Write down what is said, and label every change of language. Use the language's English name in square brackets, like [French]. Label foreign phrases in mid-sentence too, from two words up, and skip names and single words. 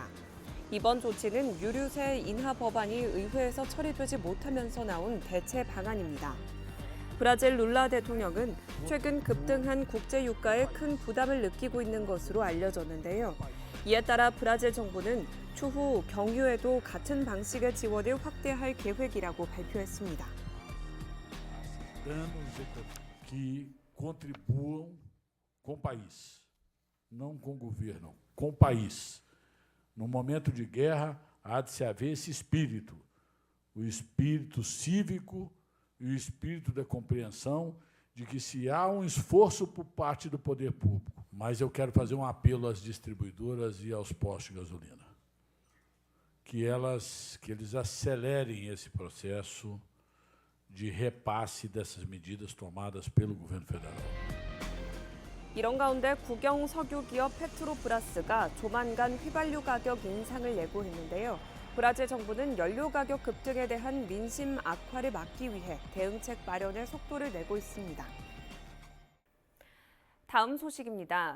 [Korean] 이번 조치는 유류세 인하 법안이 의회에서 처리되지 못하면서 나온 대체 방안입니다. 브라질 룰라 대통령은 최근 급등한 국제 유가에 큰 부담을 느끼고 있는 것으로 알려졌는데요. 이에 따라 브라질 정부는 추후 경유에도 같은 방식의 지원을 확대할 계획이라고 발표했습니다. [Portuguese] que contribuam com o país, não com o governo, com o país. No momento de guerra, há de se haver esse espírito, o espírito cívico e o espírito da compreensão de que se há um esforço por parte do poder público. Mas eu quero fazer um apelo às distribuidoras e aos postos de gasolina, que eles acelerem esse processo de repasse dessas medidas tomadas pelo governo federal. [Korean] 이런 가운데 국영 석유 기업 페트로브라스가 조만간 휘발유 가격 인상을 예고했는데요. 브라질 정부는 연료 가격 급등에 대한 민심 악화를 막기 위해 대응책 마련에 속도를 내고 있습니다. 다음 소식입니다.